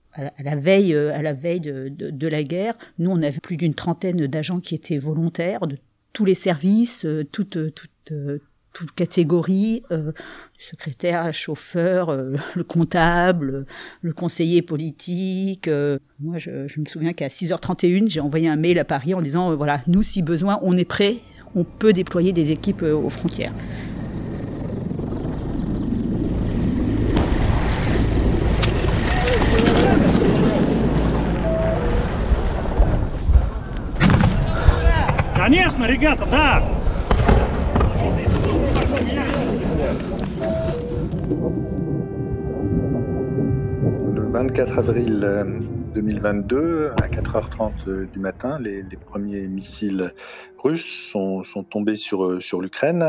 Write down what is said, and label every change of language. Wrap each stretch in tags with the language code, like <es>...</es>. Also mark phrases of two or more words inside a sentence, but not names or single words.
<fr>À la veille de la guerre, nous on avait plus d'une trentaine d'agents qui étaient volontaires de tous les services, toute catégorie, le secrétaire, le chauffeur, le comptable, le conseiller politique. Moi, je me souviens qu'à 6h31, j'ai envoyé un mail à Paris en disant, voilà, nous, si besoin, on est prêts, on peut déployer des équipes aux frontières.</fr> <ru>Конечно, ребята, да!</ru> <fr>Le 24 avril 2022, à 4h30 du matin, les premiers missiles russes sont tombés sur l'Ukraine.</fr>